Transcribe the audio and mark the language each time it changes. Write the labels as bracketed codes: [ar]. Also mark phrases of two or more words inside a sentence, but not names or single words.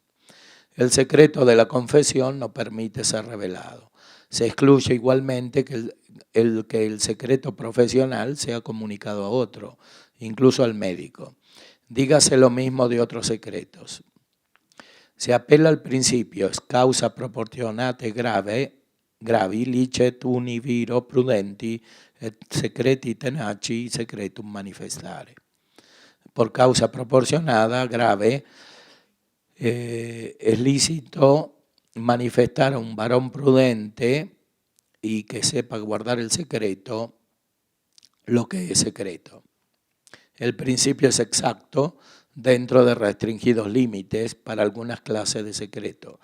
[es] El secreto de la confesión no permite ser revelado. Se excluye igualmente que el secreto profesional sea comunicado a otro, incluso al médico. Dígase lo mismo de otros secretos. Se apela al principio [la] causa proportionate gravi licet uni viro prudenti et secreti tenaci secretum manifestare. [es] Por causa proporcionada, grave, es lícito manifestar a un varón prudente y que sepa guardar el secreto, lo que es secreto. El principio es exacto dentro de restringidos límites para algunas clases de secreto.